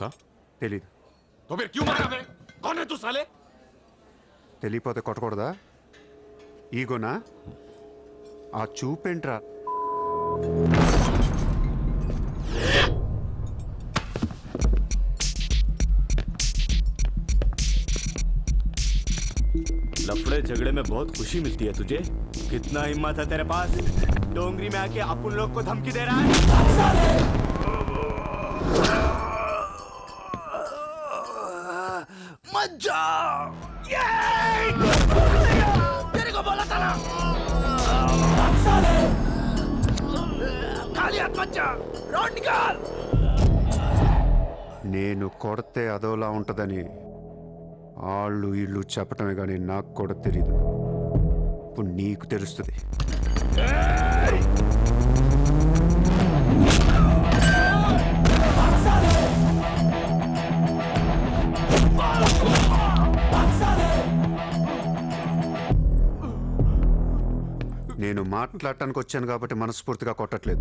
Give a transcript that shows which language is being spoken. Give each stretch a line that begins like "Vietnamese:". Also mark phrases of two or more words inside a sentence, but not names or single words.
Telugu: తెలీదు.
Hindi: तो फिर क्यों मारा बे? कौन है तू साले?
Telugu: తెలియపోతే కొట్టకూడదా? ఈగోనా? ఆ చూపేంట్రా?
Hindi: लफड़े झगड़े में बहुत खुशी मिलती है तुझे। कितना हिम्मत है तेरे पास, डोंगरी में आके अपन लोग को धमकी दे रहा है। मत जा, तेरे को बोला था ना, खाली हाथ मत जा, रोड निकाल।
Telugu: నేను కొడితే అదోలా ఉంటుందని వాళ్ళు ఇళ్ళు చెప్పటమే కానీ నాకు కూడా తెలీదు. ఇప్పుడు నీకు తెలుస్తుంది. నేను మాట్లాడటానికి వచ్చాను కాబట్టి మనస్ఫూర్తిగా కొట్టట్లేదు.